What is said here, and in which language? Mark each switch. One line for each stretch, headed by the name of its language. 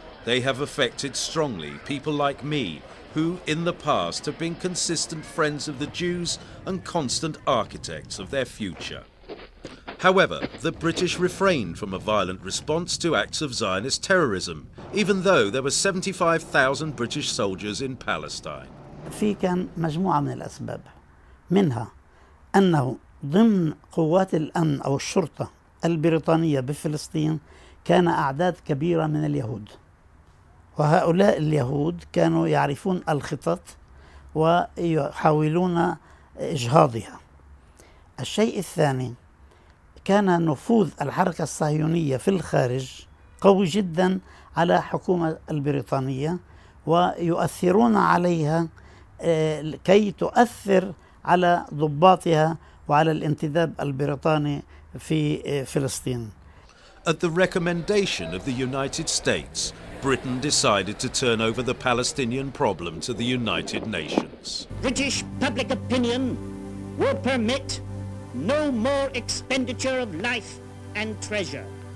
English: They have affected strongly people like me, who in the past have been consistent friends of the Jews and constant architects of their future." However, the British refrained from a violent response to acts of Zionist terrorism, even though there were 75,000 British soldiers in Palestine.
Arabic: في كان مجموعة من الأسباب، منها أنه ضمن قوات الأمن أو الشرطة البريطانية بفلسطين كان أعداد كبيرة من اليهود، وهؤلاء اليهود كانوا يعرفون الخطط ويحاولون إجهاضها. الشيء الثاني كان نفوذ الحركة الصهيونية في الخارج قوي جدا على الحكومة البريطانية، ويؤثرون عليها كي تؤثر على ضباطها وعلى الانتداب البريطاني في فلسطين.
English: At the recommendation of the United States, Britain decided to turn over the Palestinian problem to the United Nations. British public opinion will permit no more expenditure of life and treasure.